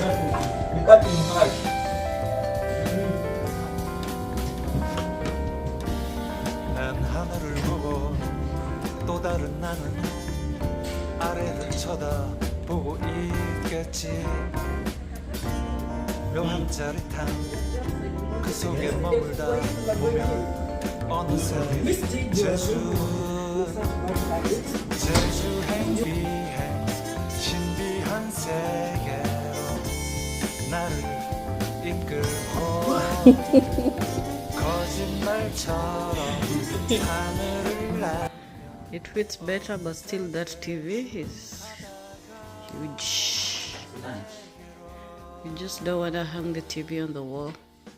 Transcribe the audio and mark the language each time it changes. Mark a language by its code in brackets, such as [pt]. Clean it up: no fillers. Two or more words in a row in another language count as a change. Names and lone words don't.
[ko] Nakating hard. 난 하늘을 보고 또 다른 나는 아래를 쳐다보고 있겠지. 묘한 짜릿함 그 속에 머물다 보면 어느새 제주 행비행 신비한 세계로 나를 이끌고 거짓말처럼 하늘을 날. [en] It fits better, but still that TV is huge. You just don't want to hang the TV on the wall.